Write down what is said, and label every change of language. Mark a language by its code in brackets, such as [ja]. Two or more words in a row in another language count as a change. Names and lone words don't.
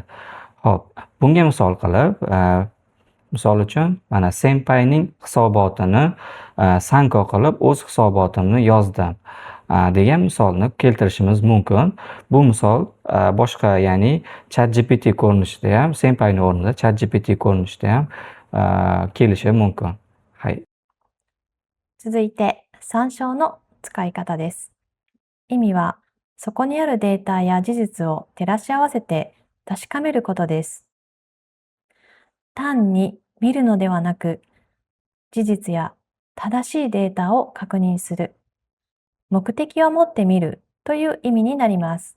[uz] Xo'p, bunga misol qilib, misol uchun, mana senpayning hisobotini sanko qilib o'z hisobotimni yozdim degan misolni keltirishimiz mumkin. Bu misol boshqa, ya'ni ChatGPT ko'rinishida ham, senpayning o'rnida ChatGPT ko'rinishida ham kelishi mumkin. [ja] 続いて、参照の使い方です。意味は、そこにあるデータや事実を照らし合わせて確かめることです。単に見るのではなく、事実や正しいデータを確認する、目的を持って見るという意味になります。